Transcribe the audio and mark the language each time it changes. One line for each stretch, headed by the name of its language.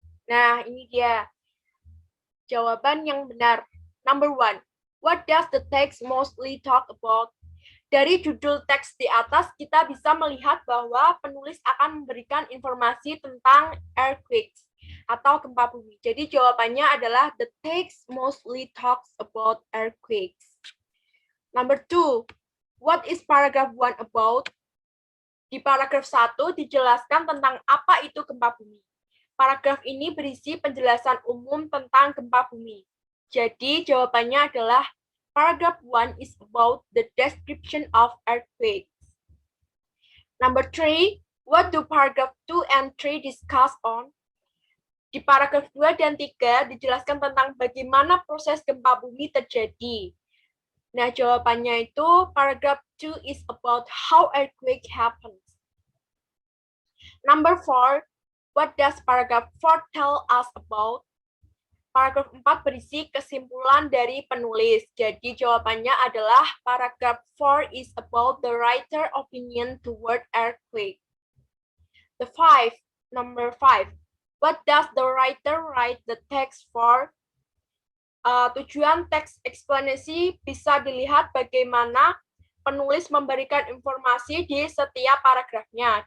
Indonesian: Nah, ini dia jawaban yang benar.
English: Number 1, what does the text mostly talk about?
Indonesian: Dari judul teks di atas, kita bisa melihat bahwa penulis akan memberikan informasi tentang earthquakes atau gempa bumi. Jadi jawabannya adalah
English: the text mostly talks about earthquakes. Number 2, what is paragraph 1 about?
Indonesian: Di paragraf 1 dijelaskan tentang apa itu gempa bumi. Paragraf ini berisi penjelasan umum tentang gempa bumi. Jadi jawabannya adalah
English: paragraph 1 is about the description of earthquakes. Number 3, what do paragraph 2 and 3 discuss on?
Indonesian: Di paragraf 2 dan 3 dijelaskan tentang bagaimana proses gempa bumi terjadi. Nah, jawabannya itu
English: paragraph 2 is about how earthquake happens. Number 4, what does paragraph 4 tell us about?
Indonesian: Paragraf 4 berisi kesimpulan dari penulis. Jadi jawabannya adalah
English: paragraph 4 is about the writer opinion toward earthquake. Number 5. What does the writer write the text for?
Indonesian: Tujuan teks eksplanasi bisa dilihat bagaimana penulis memberikan informasi di setiap paragrafnya.